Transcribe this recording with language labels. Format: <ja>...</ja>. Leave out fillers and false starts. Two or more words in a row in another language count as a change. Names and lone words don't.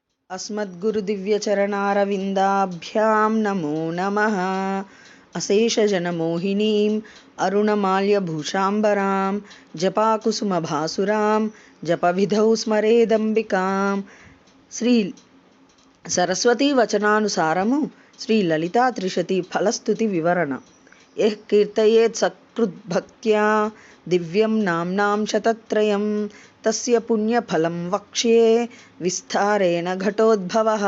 <sa>अस्मद्गुरुदिव्यचरणारविन्दाभ्यां नमो नमः। अशेषजनमोहिनीं अरुणमाल्यभूषाम्बरां जपाकुसुमभासुरां जपविधौ स्मरेदम्बिकां।</sa> <te>శ్రీ సరస్వతీ వచనానుసారము శ్రీ లలితా త్రిశతి ఫలస్తుతి వివరణ.</te> <sa>యః కీర్తయేత్ సకృద్భక్త్యా దివ్యం నామ్నాం శతత్రయం తస్య పుణ్యఫలం వక్ష్యే విస్తారేణ ఘటోద్భవః.</sa>